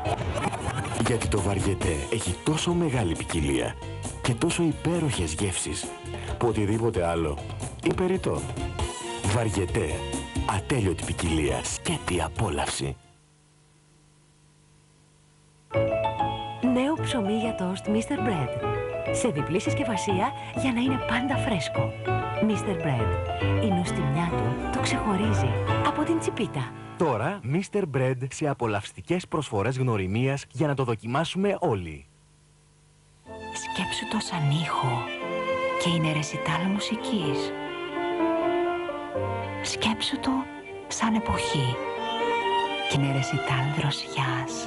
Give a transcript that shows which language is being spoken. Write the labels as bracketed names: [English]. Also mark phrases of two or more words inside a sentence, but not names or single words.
[Greek] Γιατί το Βαριετέ έχει τόσο μεγάλη ποικιλία και τόσο υπέροχες γεύσεις που οτιδήποτε άλλο υπεριττό. Βαριετέ. Ατέλειωτη ποικιλία. Σκέτη απόλαυση. Νέο ψωμί για τόστ Mr. Bread. Σε διπλή συσκευασία για να είναι πάντα φρέσκο. Mr. Bread. Η νοστιμιά του το ξεχωρίζει από την τσιπίτα. Τώρα Mr. Bread σε απολαυστικές προσφορές γνωριμίας για να το δοκιμάσουμε όλοι. Σκέψου το σαν ήχο και είναι ρεσιτάλ μουσικής. Σκέψου το σαν εποχή και είναι ρεσιτάλ δροσιάς.